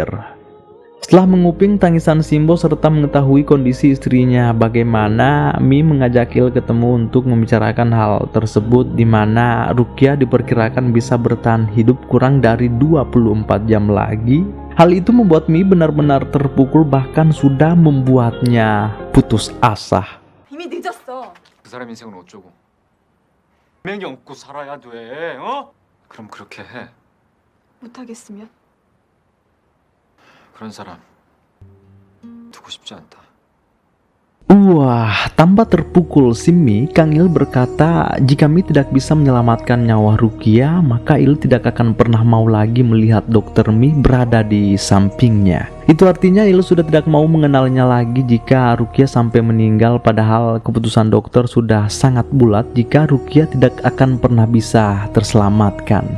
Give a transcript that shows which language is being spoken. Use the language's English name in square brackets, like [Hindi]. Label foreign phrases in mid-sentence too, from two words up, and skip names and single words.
[Indonesian] Setelah menguping tangisan Simbo serta mengetahui kondisi istrinya bagaimana, Mi mengajak Il ketemu untuk membicarakan hal tersebut, di mana Rukia diperkirakan bisa bertahan hidup kurang dari 24 jam lagi. Hal itu membuat Mi benar-benar terpukul, bahkan sudah membuatnya putus asa. [Korean] 이미 늦었어. 그 사람 인생은 어쩌고? 분명히 업고 살아야 돼. 어? 그럼 그렇게 해. 못하겠으면? 그런 사람 두고 싶지 않다. [Indonesian] Wah, tambah terpukul si Mi, Kang Il berkata jika Mi tidak bisa menyelamatkan nyawa Rukia, maka Il tidak akan pernah mau lagi melihat dokter Mi berada di sampingnya. Itu artinya Il sudah tidak mau mengenalnya lagi jika Rukia sampai meninggal, padahal keputusan dokter sudah sangat bulat jika Rukia tidak akan pernah bisa terselamatkan.